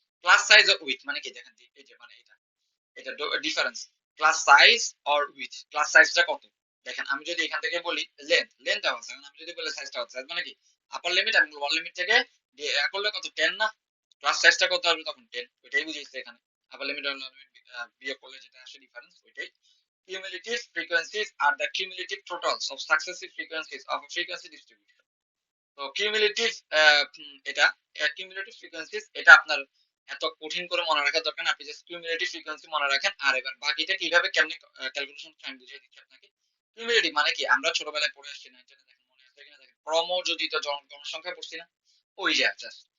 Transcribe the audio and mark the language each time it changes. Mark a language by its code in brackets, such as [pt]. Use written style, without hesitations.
[bn] Class size or with মানে কি, দেখেন এই যে মানে এটা difference, class size or with, class সাইজটা কত। দেখেন আমি যদি এখান থেকে বলি লেন্থ দেওয়া আছে, আমি যদি বলি সাইজটা হচ্ছে, সাইজ মানে কি আপার লিমিট এবং লোয়ার লিমিট থেকে করলে কত 10 না, ক্লাস সাইজটা কত আসবে তখন 10, ওইটাই বুঝিয়েছে এখানে। আপার লিমিট আর লোয়ার লিমিট বিয়োগ করলে যেটা আসে ডিফারেন্স, ওইটাই। [en] Cumulative frequencies are the cumulative totals of successive frequencies of a frequency distribution. [bn] তো কিউমুলেটিভ, এটা কিউমুলেটিভ ফ্রিকোয়েন্সিজ, এটা আপনার এত কঠিন করে মনে রাখার দরকার না, আপনি জাস্ট কিউমুলেটিভ ফ্রিকোয়েন্সি মনে রাখেন। আর এবার বাকিটা কিভাবে কেমনে ক্যালকুলেশন আমি বুঝিয়ে দিচ্ছি আপনাকে। কিউমুলেটিভ মানে কি, আমরা ছোটবেলায় পড়ে আসছি, 9 টেনে, দেখেন মনে আছে কিনা, দেখেন ক্রমযোজিত জনসংখ্যা পড়ছি না, ওই যে জাস্ট।